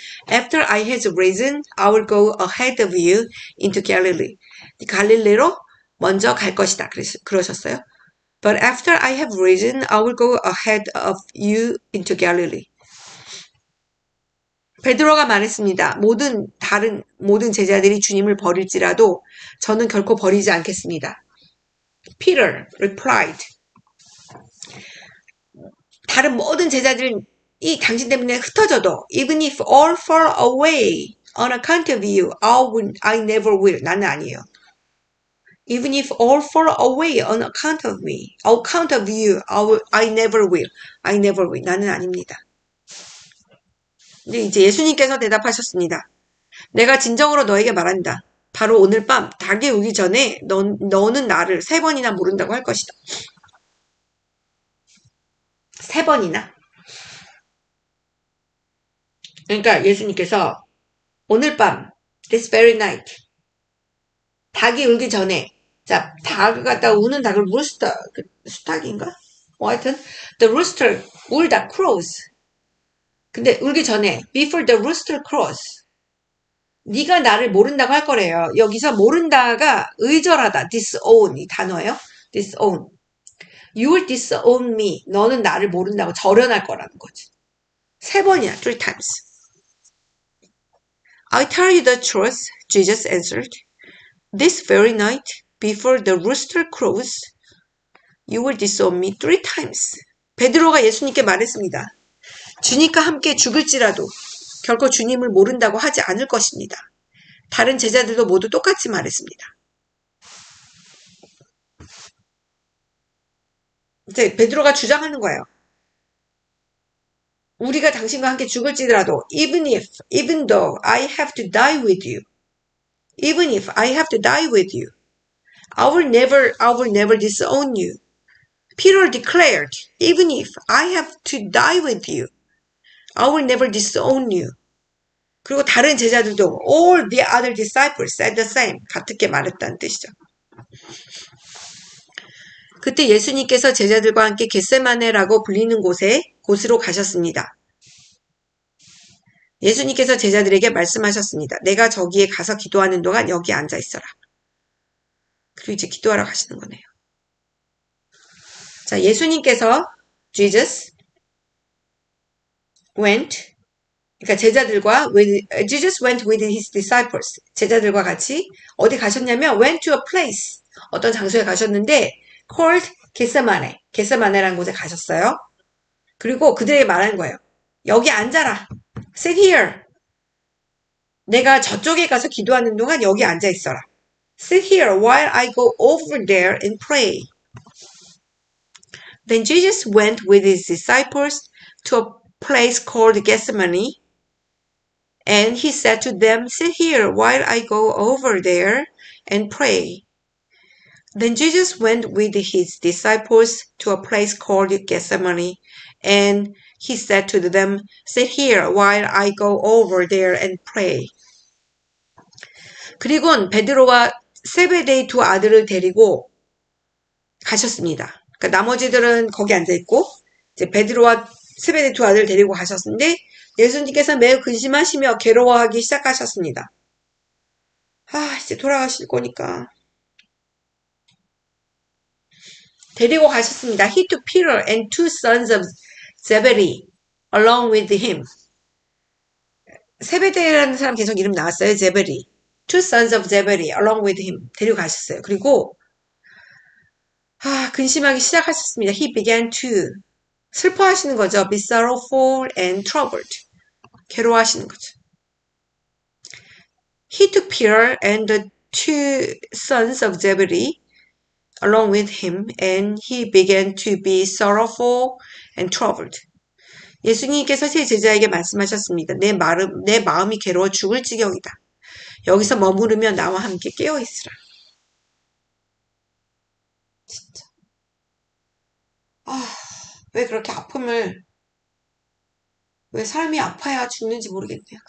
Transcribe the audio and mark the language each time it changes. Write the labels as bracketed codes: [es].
[en] After I have risen, I will go ahead of you into Galilee. [ko] 갈릴리로 먼저 갈 것이다. 그러셨어요. [en] But after I have risen, I will go ahead of you into Galilee. [ko] 베드로가 말했습니다. 모든 제자들이 주님을 버릴지라도 저는 결코 버리지 않겠습니다. [en] Peter replied. [ko] 다른 모든 제자들이 당신 때문에 흩어져도 [en] even if all fall away on account of you, I never will. [ko] 나는 아니에요. [en] Even if all fall away on account of me, on account of you, I never will. I never will. [ko] 나는 아닙니다. 근데 이제 예수님께서 대답하셨습니다. 내가 진정으로 너에게 말한다. 바로 오늘 밤 닭이 울기 전에 너는 나를 3번이나 모른다고 할 것이다. 3번이나? 그러니까 예수님께서 오늘 밤 [en] this very night [ko] 닭이 울기 전에 자, 닭을 갖다가 우는 닭을 수탉인가? 하여튼 [en] the rooster [ko] 울다 [en] crows. [ko] 근데 울기 전에 [en] before the rooster crows [ko] 네가 나를 모른다고 할 거래요. 여기서 모른다가 의절하다 disown 이 단어예요. disown. [en] You will disown me. [ko] 너는 나를 모른다고 절연할 거라는 거지. 3번이야. [en] 3 times. I tell you the truth, Jesus answered. This very night, before the rooster crows, you will disown me 3 times. [ko] 베드로가 예수님께 말했습니다. 주님과 함께 죽을지라도 결코 주님을 모른다고 하지 않을 것입니다. 다른 제자들도 모두 똑같이 말했습니다. 이제 베드로가 주장하는 거예요. 우리가 당신과 함께 죽을지라도 [en] even though I have to die with you, even if I have to die with you, I will never disown you. Peter declared, even if I have to die with you, I will never disown you. [ko] 그리고 다른 제자들도 [en] all the other disciples said the same. [ko] 같게 말했다는 뜻이죠. 그때 예수님께서 제자들과 함께 겟세마네라고 불리는 곳으로 가셨습니다. 예수님께서 제자들에게 말씀하셨습니다. 내가 저기에 가서 기도하는 동안 여기 앉아 있어라. 그리고 이제 기도하러 가시는 거네요. 자, 예수님께서 [en] Jesus went, [ko] 그러니까 [en] Jesus went with his disciples. [ko] 제자들과 같이 어디 가셨냐면 [en] went to a place, [ko] 어떤 장소에 가셨는데 [en] called [ko] 겟세마네라는 곳에 가셨어요. 그리고 그들에게 말하는 거예요. 여기 앉아라. [en] Sit here. [ko] 내가 저쪽에 가서 기도하는 동안 여기 앉아 있어라. [en] Sit here while I go over there and pray. Then Jesus went with his disciples to a place called Gethsemane, and he said to them, sit here while I go over there and pray. Then Jesus went with his disciples to a place called Gethsemane, and he said to them, sit here while I go over there and pray. [ko] 그리고는 베드로와 세베데의 2 아들을 데리고 가셨습니다. 그러니까 나머지들은 거기 앉아있고 이제 베드로와 세베데의 2 아들을 데리고 가셨는데 예수님께서 매우 근심하시며 괴로워하기 시작하셨습니다. 이제 돌아가실 거니까. 데리고 가셨습니다. [en] He took Peter and 2 sons of Zebedee along with him. [ko] 세베데라는 사람 계속 이름 나왔어요. 제베리. [en] 2 sons of Zebedee along with him. [ko] 데리고 가셨어요. 그리고 근심하기 시작하셨습니다. [en] He began to [ko] 슬퍼하시는 거죠. [en] Be sorrowful and troubled. [ko] 괴로워하시는 거죠. [en] He took Peter and the 2 sons of Zebedee along with him, and he began to be sorrowful and troubled. [ko] 예수님께서 세 제자에게 말씀하셨습니다. 내 마음이 괴로워 죽을 지경이다. 여기서 머무르며 나와 함께 깨어있으라. 진짜. 왜 그렇게 왜 사람이 아파야 죽는지 모르겠네요.